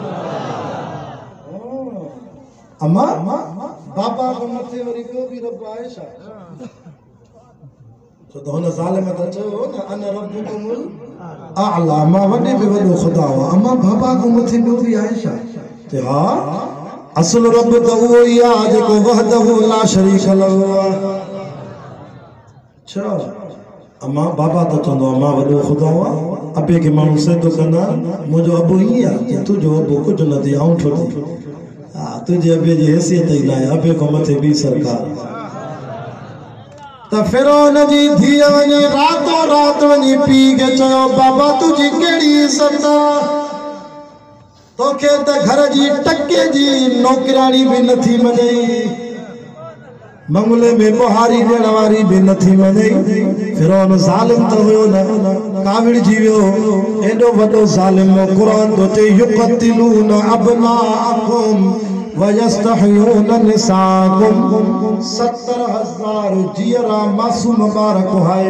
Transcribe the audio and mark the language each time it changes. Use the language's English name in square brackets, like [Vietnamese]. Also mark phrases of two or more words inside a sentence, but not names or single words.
[Sindhi] अम्मा बाबा खां मथे वरी ॿियो बि रब आहे छा तो हुन ज़ालिम त चयो न [Arabic] أنا ربكم الأعلى [Sindhi] मां वॾे में वॾो ख़ुदा आहियां अम्मा बाबा खां मथे ॿियो बि आहे छा ते हा असुल रब त उहो ई आहे जेको [Arabic] وحده لا شريك له [Sindhi] आहे छा अम्मा बाबा त चवंदो आहे मां वॾो ख़ुदा आहियां अबे खे माण्हू सैदो कंदा मुंहिंजो अबो ईअं आहे तुंहिंजो अबो कुझु न थी आऊं ठो थी हा तुंहिंजे अबे जी हैसियत ई न आहे अबे खां मथे ॿी सरकार तो फिरौन जी धीअ वञी रातों रात वञी पी के चयो बाबा तुझी केड़ी इज्जत तोखे त घर जी टके जी नौकरानी भी नथी मञई मंगले में बुहारी ॾियण वारी भी नथी मञई फिरौन ज़ालिम त हुयो न काविड़ जी वियो एॾो वॾो ज़ालिम क़ुरान तो चए [Arabic] يقتلون أبناءكم ويستحيون نساءكم [Sindhi] 70,000 जीअरा मासूम ॿार कुहाए